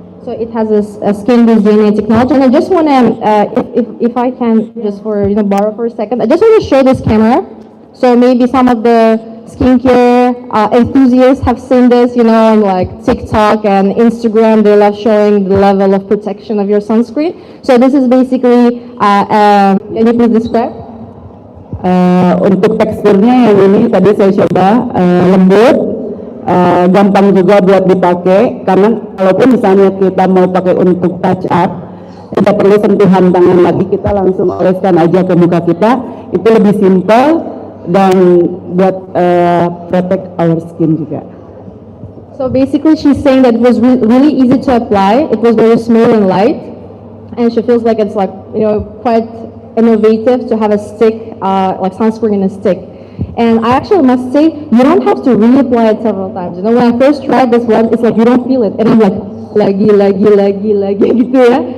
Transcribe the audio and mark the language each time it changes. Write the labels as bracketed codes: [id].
[en] So it has a skin boost DNA technology, and I just want to, if I can, just for borrow for a second, I just want to show this camera. So maybe some of the skincare enthusiasts have seen this, on like TikTok and Instagram. They love showing the level of protection of your sunscreen. So this is basically, can you please describe? [id] Untuk teksturnya yang ini tadi saya coba lembut, gampang juga buat dipakai. Karena kalaupun misalnya kita mau pakai untuk touch up, tidak perlu sentuhan tangan lagi, kita langsung oleskan aja ke muka kita. Itu lebih simple dan buat [en] protect our skin [id] juga. [en] So basically she's saying that it was really easy to apply. It was very smooth and light, and she feels like it's like quite innovative to have a stick, like sunscreen in a stick. And I actually must say, you don't have to reapply it several times. When I first tried this one, it's like you don't feel it, and I'm like [id] lagi gitu ya.